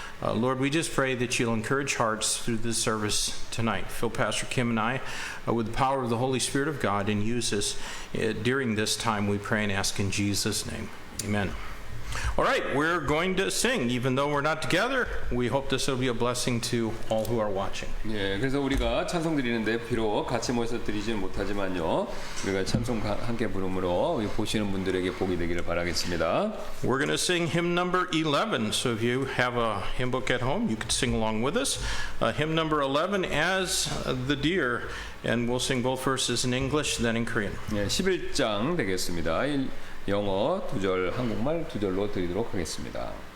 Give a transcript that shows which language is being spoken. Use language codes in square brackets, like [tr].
[en] Lord, we just pray that you'll encourage hearts through this service tonight. Fill Pastor Kim and I with the power of the Holy Spirit of God and use us during this time, we pray and ask in Jesus' name. Amen. All right, we're going to sing. Even though we're not together, we hope this will be a blessing to all who are watching. [ko] 예, 그래서 우리가 찬송 드리는데 비록 같이 모여서 드리지는 못하지만요, 우리가 찬송 함께 부름으로 보시는 분들에게 복이 되기를 바라겠습니다. [en] We're going to sing hymn number 11. So if you have a hymn book at home, you can sing along with us. Hymn number 11, As the Deer, and we'll sing both verses in English, then in Korean. [ko] 예, 11장 되겠습니다. 영어 2절, 한국말 2절로 드리도록 하겠습니다.